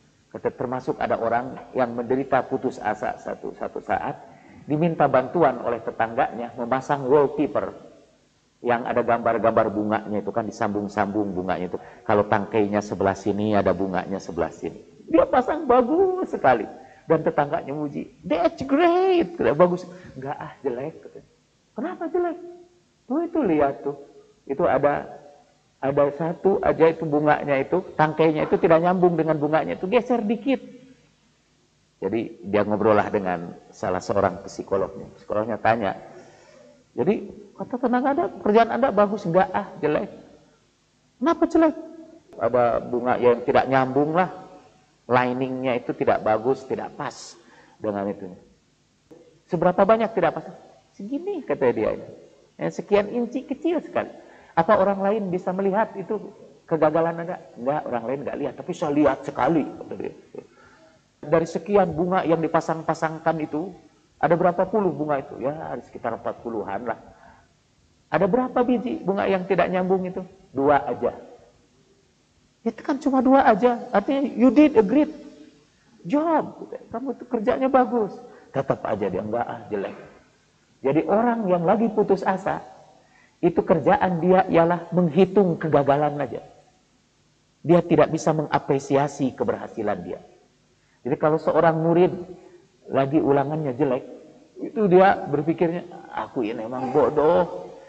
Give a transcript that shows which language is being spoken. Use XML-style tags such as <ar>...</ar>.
<id>Termasuk ada orang yang menderita putus asa satu saat. Diminta bantuan oleh tetangganya memasang wallpaper. Yang ada gambar-gambar bunganya itu kan disambung-sambung bunganya itu. Kalau tangkainya sebelah sini ada bunganya sebelah sini. Dia pasang bagus sekali. Dan tetangganya muji,</id> <en>that's great.</en> <id>Bagus. Enggak jelek. Kenapa jelek? Tuh itu lihat tuh. Itu ada satu aja itu bunganya itu, tangkainya itu tidak nyambung dengan bunganya itu, geser dikit. Jadi dia ngobrol lah dengan salah seorang psikolognya. Psikolognya tanya, jadi kata tenang Anda, kerjaan Anda bagus, enggak jelek. Kenapa jelek? Ada bunga yang tidak nyambung lah, liningnya itu tidak bagus, tidak pas dengan itu. Seberapa banyak tidak pas? Segini kata dia. Sekian inci, kecil sekali. Apa orang lain bisa melihat itu kegagalan Anda? Enggak, orang lain enggak lihat, tapi saya lihat sekali kata dia. Dari sekian bunga yang dipasang-pasangkan itu, ada berapa puluh bunga itu? Ya, ada sekitar 40-an lah. Ada berapa biji bunga yang tidak nyambung itu? 2 aja. Itu kan cuma 2 aja. Artinya</id> <en>you did a great job.</en> <id>Kamu itu kerjanya bagus. Tetap aja dia enggak jelek. Jadi orang yang lagi putus asa, itu kerjaan dia ialah menghitung kegagalan aja. Dia tidak bisa mengapresiasi keberhasilan dia. Jadi kalau seorang murid lagi ulangannya jelek, itu dia berpikirnya, aku ini memang bodoh.</id>